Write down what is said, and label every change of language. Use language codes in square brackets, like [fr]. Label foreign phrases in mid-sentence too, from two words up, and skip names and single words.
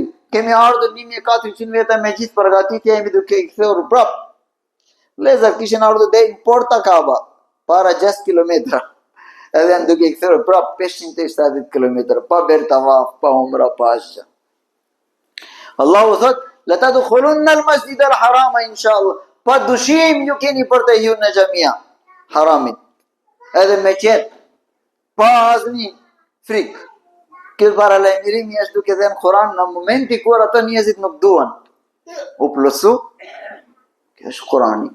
[sq] Kemi ardhur 1400 veta me gjithë përgatitja, jemi duke i kthyer prap. Vëllezër kishin ardhur deri në Porta Kaaba, para 6 kilometra. Edhe janë duke i kthyer prap 570 kilometra, pa bërë tawaf, pa umra, pa asgjë. Allahu thot, [ar] لتدخلن المسجد الحرام إن شاء الله. [sq] Pa dushim ju keni për të hyrë në xhamia haramin. Edhe me qetë, pa asnjë frikë. Kjo paralajmërimi është duke dhënë Kur'an në momenti kur ato njerëzit nuk duan. U plotsu. Kjo është Kur'ani.